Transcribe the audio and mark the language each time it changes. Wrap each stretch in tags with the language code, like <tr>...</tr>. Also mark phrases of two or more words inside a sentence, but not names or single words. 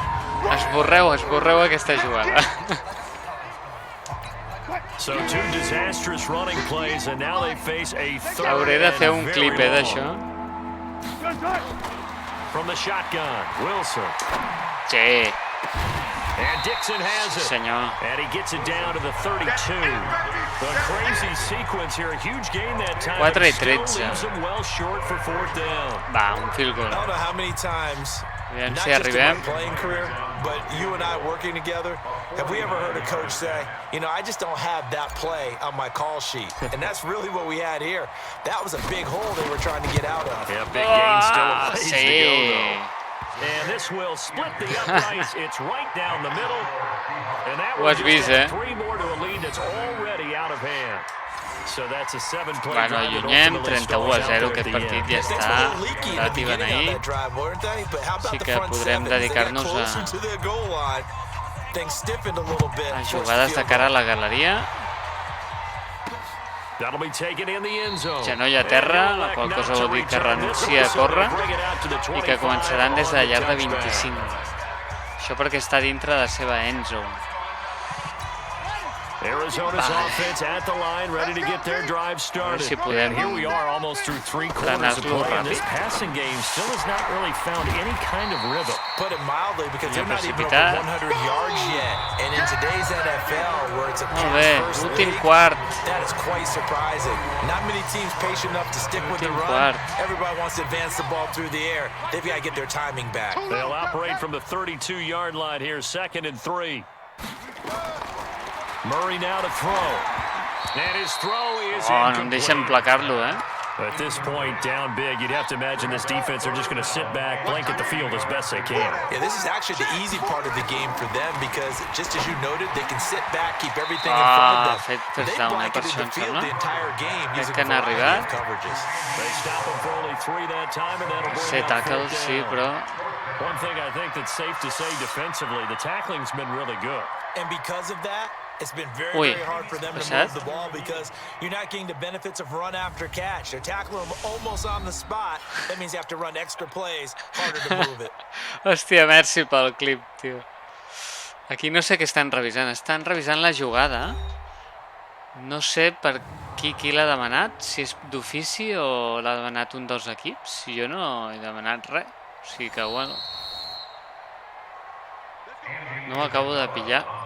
<ca>Esborreu aquesta jugada. Hauré de fer un clip, d'això. Sí.</ca> <en>And Dixon has it.</en> <ca>Senyor.</ca> <en>And he gets it down to the 32. The crazy sequence here, a huge gain that time. 4-13. Still leaves him well short for 4th down.</en> <ca>Va, un</ca> <en>field goal. I don't know how many times,</en> <ca>Aviam</ca> <en>not</en> <ca>si</ca> <en>just in my</en> <ca>arribem.</ca> <en>playing career, but you and I working together, have we ever heard a coach say, you know, I just don't have that play on my call sheet? And that's really what we had here. That was a big hole they were trying to get out of. Yeah, big gain still a ways to go,</en> <ca>Sí.</ca> <en>though. And this will split the uprights. It's right down the middle. And that</en> <ca>Ho</ca> <en>will</en> <ca>has vist, eh?</ca> <en>3 more to a lead that's already out of hand. So that's a 7-play</en> <ca>Bueno,</ca> <en>drive that</en> <ca>allunyem, ultimately stalls out 31-0,</ca> <en>there at</en> <ca>aquest</ca> <en>the</en> <ca>partit</ca> <en>end.</en> <ca>ja està relativament ahí. Sí que podrem dedicar-nos a jugades de cara a la galeria.</ca> <en>That'll be taken in the end zone.</en> <ca>Genoll a terra, la qual cosa vol dir que renuncia a córrer i que començaran des de la llar de 25. Això perquè està dintre de la seva</ca> <en>end zone. Arizona's offense at the line, ready to get their drive started.</en> <ca>Si podem</ca> <en>Here we are, almost through 3 quarters of play, and this passing game still has not really found any kind of rhythm. Put it mildly, because they're not even over</en> <ca>precipitat.</ca> <en>100 yards yet. And in today's NFL, where it's a</en> <ca>Molt bé,</ca> <en>pass-first</en> <ca>últim</ca> <en>league,</en> <ca>quart.</ca> <en>that is quite surprising. Not many teams patient enough to stick with the</en> <ca>Últim</ca> <en>run.</en> <ca>quart.</ca> <en>Everybody wants to advance the ball through the air. They've got to get their timing back. They'll operate from the 32-yard line here, 2nd and 3. Murray now to throw.</en> <ca>Oh, no em deixen placar-lo, eh?</ca> <en>At this point, down big, you'd have to imagine this defense are just going to sit back, blanket the field as best they can. Yeah, this is actually the easy part of the game for them because, just as you noted, they can sit back, keep everything in front of them. They've blanketed the field the entire game using a variety of coverages. They stop them for only 3 that time, and that'll bring</en> <ca>Set tackles, sí, però...</ca> <en>One thing I think that's safe to say defensively, the tackling's been really good. And because of that, it's been very hard for them to move the ball because you're not getting the benefits of run after catch. They're tackling them almost on the spot. That means you have to run extra plays, harder to move it.</en> <ca>Hòstia, merci pel clip, tio. Aquí no sé què estan revisant. Estan revisant la jugada. No sé per qui l'ha demanat, si és d'ofici o l'ha demanat un dels equips. Jo no he demanat res. O sigui que, bueno... No ho acabo de pillar.</ca>